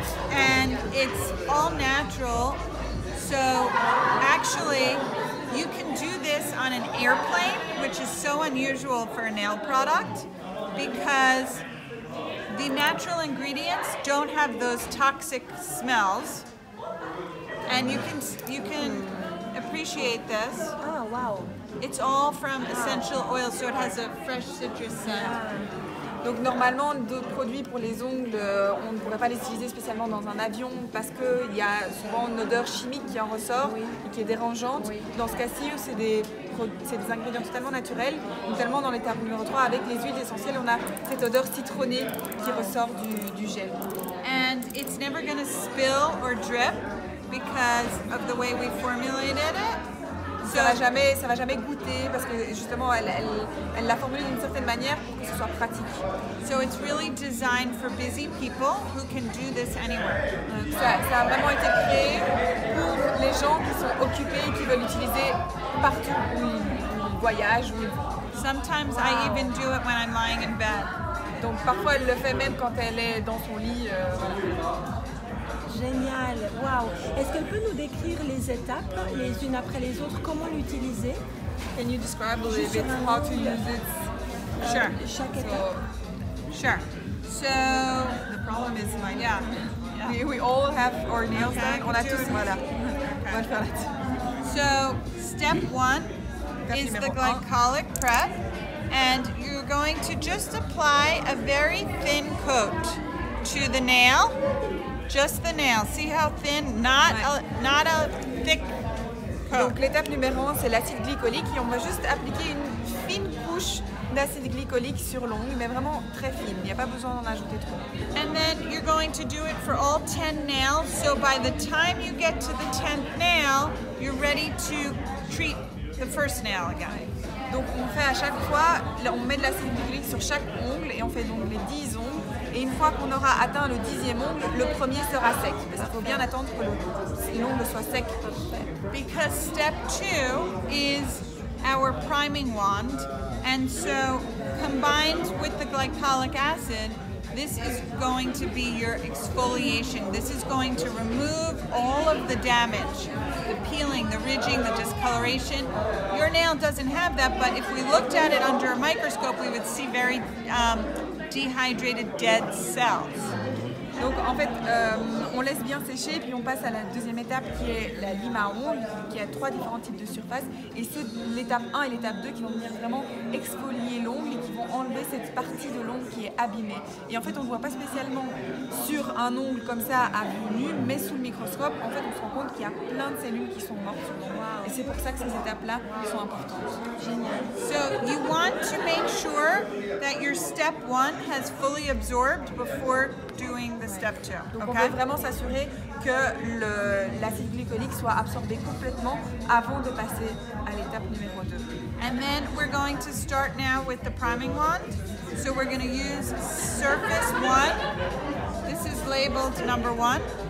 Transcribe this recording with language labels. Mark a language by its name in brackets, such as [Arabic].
[English] And it's all natural. So actually, you can do this on an airplane, which is so unusual for a nail product because the natural ingredients don't have those toxic smells. And you can appreciate this. Ah, wow. It's all from essential oils, so it has a fresh citrus scent. [French] Donc normalement, d'autres produits pour les ongles, on ne pourrait pas les utiliser spécialement dans un avion parce qu'il y a souvent une odeur chimique qui en ressort et qui est dérangeante. Dans ce cas-ci, c'est des ingrédients totalement naturels. Notamment dans l'étape numéro 3, avec les huiles essentielles, on a cette odeur citronnée qui ressort du gel. [English] And it's never going to spill or drip because of the way we formulated it. [French] Ça va jamais goûter parce que justement elle l'a formulé d'une certaine manière pour que ce soit pratique. [English] So it's really designed for busy people who can do this anywhere. [French] Ça a vraiment été créé pour les gens qui sont occupés et qui veulent l'utiliser partout où ils voyagent. [English] Wow. Sometimes I even do it when I'm lying in bed. [French] Donc parfois elle le fait même quand elle est dans son lit. Génial, waouh. Est-ce qu'elle peut nous décrire les étapes, les unes après les autres, comment l'utiliser? [English] Can you describe a little bit how to use it? Sure. [French] Chaque étape. [English] Sure. So The problem is like yeah. we all have our nails Okay, done. [French] On a [English] do [French] tous [English] it. [French] voilà. On va le faire là-dessus. [English] So step 1 is the glycolic prep, and you're going to just apply a very thin coat to the nail. Just the nail. See how thin? Not a thick coat. [French] Donc l'étape numéro 1, c'est l'acide glycolique et on va juste appliquer une fine couche d'acide glycolique sur l'ongle, mais vraiment très fine. Il n'y a pas besoin d'en ajouter trop. [English] And then you're going to do it for all 10 nails. So by the time you get to the 10th nail, you're ready to treat the first nail again. [French] Donc on fait à chaque fois, on met de l'acide glycolique sur chaque ongle et on fait donc les 10 ongles. Et une fois qu'on aura atteint le 10e ongle, le premier sera sec. Mais il faut bien attendre que l'ongle soit sec. [English] Because step 2 is our priming wand, and so combined with the glycolic acid, this is going to be your exfoliation. This is going to remove all of the damage, the peeling, the ridging, the discoloration. Your nail doesn't have that, but if we looked at it under a microscope, we would see very dehydrated dead cells. [French] Donc en fait, on laisse bien sécher, puis on passe à la deuxième étape qui est la lime à ongles, qui a 3 différents types de surfaces. Et c'est l'étape 1 et l'étape 2 qui vont venir vraiment exfolier l'ongle et qui vont enlever cette partie de l'ongle qui est abîmée. Et en fait, on ne voit pas spécialement sur un ongle comme ça à vue nue, mais sous le microscope, en fait, on se rend compte qu'il y a plein de cellules qui sont mortes sur l'ongle. Et c'est pour ça que ces étapes-là sont importantes. Génial. [English] So you want to make sure that your step 1 has fully absorbed before doing the step 2. [French] Donc on veut vraiment s'assurer que l'acide glycolique soit absorbé complètement avant de passer à l'étape numéro 2. [English] And then we're going to start now with the priming wand. So we're going to use surface 1. This is labeled number 1.